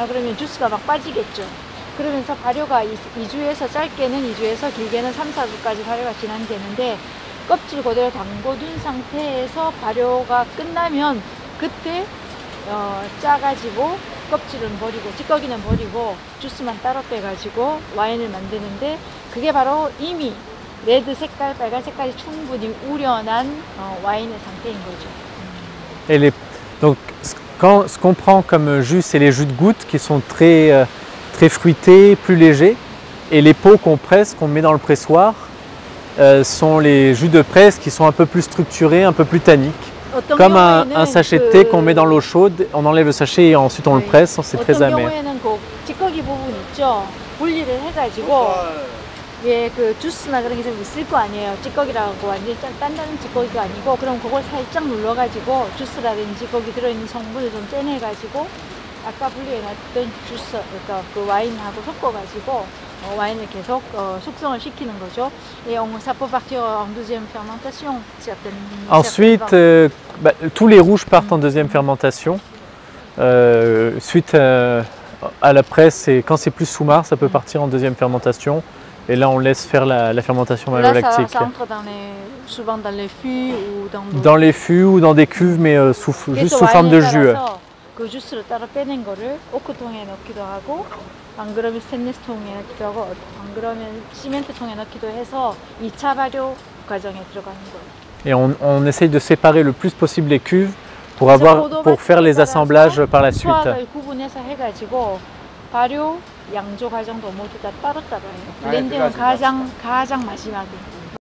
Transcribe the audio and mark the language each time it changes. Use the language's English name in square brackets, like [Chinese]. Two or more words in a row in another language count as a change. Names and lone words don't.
[Korean] 그러면 주스가 막 빠지겠죠. 그러면서 발효가 2주에서 짧게는 2주에서 길게는 3, 4주까지 발효가 진행되는데 껍질 그대로 담궈둔 상태에서 발효가 끝나면 그때 짜가지고 껍질은 버리고 찌꺼기는 버리고 주스만 따로 빼가지고 와인을 만드는데 그게 바로 이미 레드 색깔, 빨간 색깔이 충분히 우려난 와인의 상태인 거죠. [French] Donc ce qu'on prend comme jus, c'est les jus de goutte qui sont très fruités, plus légers. Et les pots qu'on presse, qu'on met dans le pressoir, sont les jus de presse qui sont un peu plus structurés, un peu plus tanniques. Comme un sachet de thé qu'on met dans l'eau chaude, on enlève le sachet et ensuite on le presse, c'est très amer. [Korean] 찌꺼기 부분 있죠? 분리를 해가지고 그 주스나 그런 게 좀 있을 거 아니에요. 찌꺼기라고 완전히 단단한 찌꺼기가 아니고 그럼 그걸 살짝 눌러가지고 주스라든지 거기 들어있는 성분을 좀 떼내가지고 아까 분리해놨던 주스, 그러니까 그 와인하고 섞어가지고 와인을 계속 숙성을 시키는 거죠. [French] Et ça peut partir en deuxième fermentation. Ensuite, tous les rouges partent en deuxième fermentation. Suite à la presse, et quand c'est plus sous-marc, ça peut partir en deuxième fermentation. Et là, on laisse faire la fermentation malolactique. Ça entre souvent dans les fûts ou dans les fûts ou dans des cuves, mais juste sous forme de jus. [Korean] 그 주스를 따로 빼낸 거를 오크통에 넣기도 하고 안 그러면 스테인리스 통에 넣기도 하고 안 그러면 시멘트 통에 넣기도 해서 2차 발효 과정에 들어가는 거예요. [French] Et on essaye de séparer le plus possible les cuves pour faire les assemblages par la suite. [Korean] 구분해서 해가지고 발효, 양조 과정도 모두 다 따로따로 해요. 블렌딩은 가장 마지막에.